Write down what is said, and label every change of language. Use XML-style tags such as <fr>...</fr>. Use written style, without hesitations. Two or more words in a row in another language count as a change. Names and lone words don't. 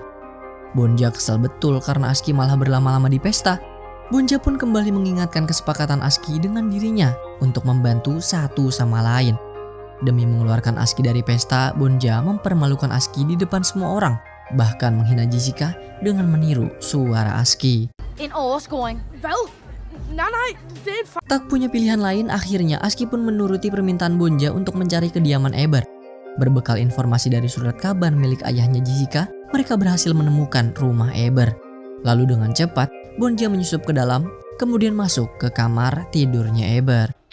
<id>Bonja kesal betul karena Aski malah berlama-lama di pesta. Bonja pun kembali mengingatkan kesepakatan Aski dengan dirinya untuk membantu satu sama lain. Demi mengeluarkan Aski dari pesta, Bonja mempermalukan Aski di depan semua orang, bahkan menghina Jessica dengan meniru suara Aski.</id> <da>En overscoring. Hvad? Nej, det er et</da> <id>Tak punya pilihan lain, akhirnya Aski pun menuruti permintaan Bonja untuk mencari kediaman Eber. Berbekal informasi dari surat kabar milik ayahnya Jessica, mereka berhasil menemukan rumah Eber. Lalu dengan cepat, Bonja menyusup ke dalam, kemudian masuk ke kamar tidurnya Eber.</id>